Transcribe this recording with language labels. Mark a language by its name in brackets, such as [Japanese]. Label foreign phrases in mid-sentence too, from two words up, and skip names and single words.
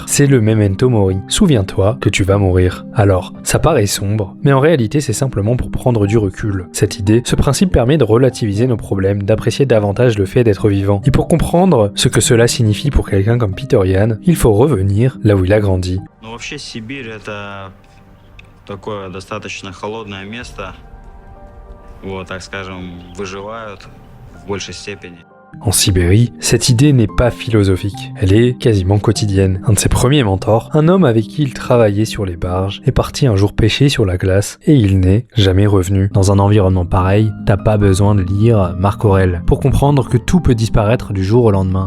[French] C'est le [Latin] memento mori. [French] Souviens-toi que tu vas mourir. Alors, ça paraît sombre, mais en réalité c'est simplement pour prendre du recul. Cette idée, ce principe permet de relativiser nos problèmes, d'apprécier davantage le fait d'être vivant. Et pour comprendre ce que cela signifie pour quelqu'un comme Peter Yan, il faut revenir là où il a grandi. [Russian] Ну, вообще Сибирь это такое достаточно холодное место. Вот, так скажем, выживают в большей степени. [French] En Sibérie, cette idée n'est pas philosophique, elle est quasiment quotidienne. Un de ses premiers mentors, un homme avec qui il travaillait sur les barges, est parti un jour pêcher sur la glace et il n'est jamais revenu. Dans un environnement pareil, t'as pas besoin de lire Marc Aurèle pour comprendre que tout peut disparaître du jour au lendemain.